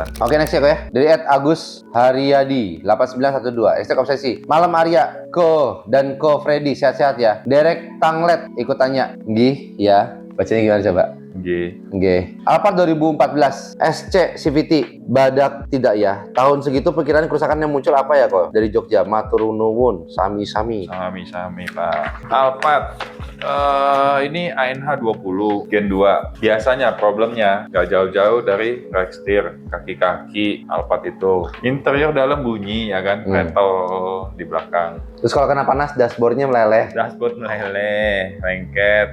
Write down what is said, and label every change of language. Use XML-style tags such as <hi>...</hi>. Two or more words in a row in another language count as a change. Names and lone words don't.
<id>Oke, next ya kok ya. Dari @Agus Haryadi 8912. Hashtag obsesi. Malam Arya, Ko dan Ko Freddy sehat-sehat ya. Derek Tanglet ikut tanya. Nggih, ya. Bacanya gimana coba? G. Oke. Alphard 2014 SC CVT badak tidak ya. Tahun segitu perkiraan kerusakan yang muncul apa ya kok? Dari Jogja,</id> <jv>matur nuwun, sami-sami. Sami-sami Pak.</jv> <id>Alphard. Ini ANH 20 Gen 2. Biasanya problemnya nggak jauh-jauh dari rack steer, kaki-kaki Alphard itu. Interior dalam bunyi ya kan, rattle di belakang. Terus kalau kena panas dashboardnya meleleh. Dashboard meleleh, lengket.</id>